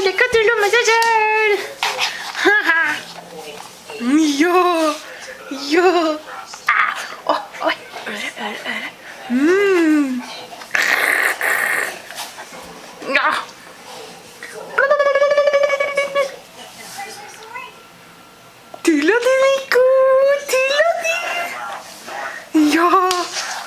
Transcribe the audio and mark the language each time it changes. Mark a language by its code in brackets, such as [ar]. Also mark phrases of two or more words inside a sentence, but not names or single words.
[no] Nico tulla med seg selv. Ja. Ja. Oi. Øre. Ja. Tulla di, Nico. Tulla di. Ja.